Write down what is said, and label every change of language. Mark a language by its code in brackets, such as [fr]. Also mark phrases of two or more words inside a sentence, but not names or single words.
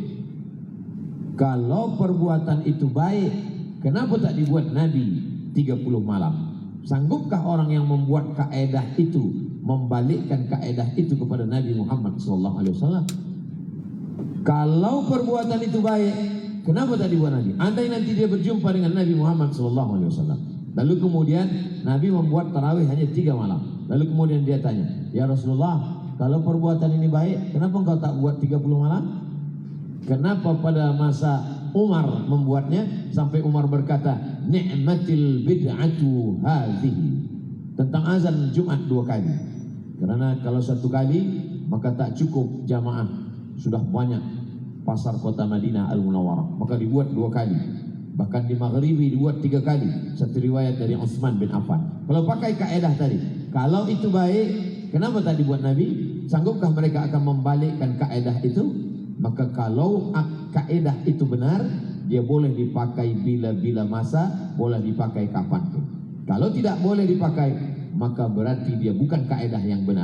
[ms] Kalau perbuatan itu baik, kenapa tak dibuat Nabi 30 malam? Sanggupkah orang yang membuat kaedah itu membalikkan kaedah itu kepada Nabi Muhammad SAW? Kalau perbuatan itu baik, kenapa tak dibuat Nabi? Andai nanti dia berjumpa dengan Nabi Muhammad SAW, lalu kemudian Nabi membuat tarawih hanya 3 malam. Lalu kemudian dia tanya, [ar] يا رسول الله, [ms] kalau perbuatan ini baik, kenapa engkau tak buat 30 malam? Kenapa pada masa Umar membuatnya sampai Umar berkata, [ar] نعمت البدعة هذه, [ms] tentang azan Jumat 2 kali. Karena kalau 1 kali maka tak cukup jamaah, sudah banyak pasar kota Madinah Al-Munawwarah, maka dibuat 2 kali. Bahkan di Maghribi dibuat 3 kali. Satu riwayat dari Utsman bin Affan. Kalau pakai kaedah tadi, kalau itu baik, kenapa tak dibuat Nabi? Sanggupkah mereka akan membalikkan kaedah itu? Maka kalau kaedah itu benar, dia boleh dipakai bila-bila masa, boleh dipakai kapanpun. Kalau tidak boleh dipakai, maka berarti dia bukan kaedah yang benar.